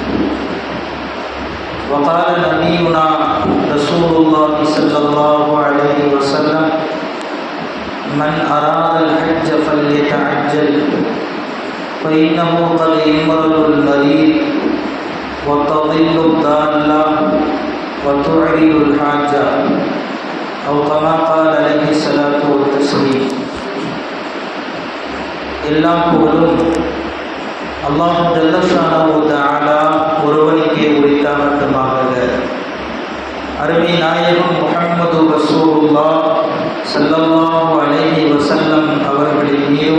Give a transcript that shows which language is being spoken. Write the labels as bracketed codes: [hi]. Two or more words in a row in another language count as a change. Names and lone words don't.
[ar] وقال نبينا رسول الله صلى الله عليه وسلم: من أراد الحج فليتعجل فإنه قد يمرض المريض وتضل الضالة وتعرض الحاجة، أو كما قال عليه الصلاة والتسليم. [ta] எல்லாம் போலும் [ar] الله جل شأنه تعالى [ta] ஒருவனுக்கே உரித்தாகட்டுமாக. அருமை நாயகம் முஹம்மது [ar] رسول الله صلى الله عليه وسلم [ta] அவர்களின் மீதும்